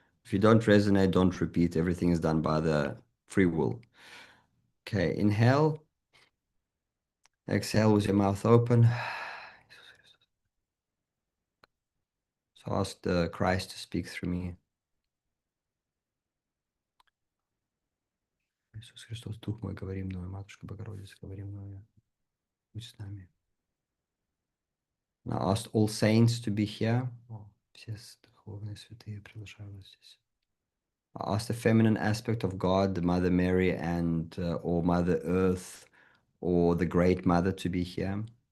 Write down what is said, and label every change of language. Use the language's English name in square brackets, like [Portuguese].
[English] If you don't resonate, don't repeat. Everything is done by the free will. Okay, inhale, exhale with your mouth open. So ask the Christ to speak through me. [Russian] Иисус Христос, Дух мой, говори мною, Матушка Богородица, говори мною, будь с нами. [English] Now ask all saints to be here. [Russian] Все духовные святые приглашаю вас здесь. [English] I ask the feminine aspect of God, the Mother Mary and or Mother Earth or the Great Mother to be here.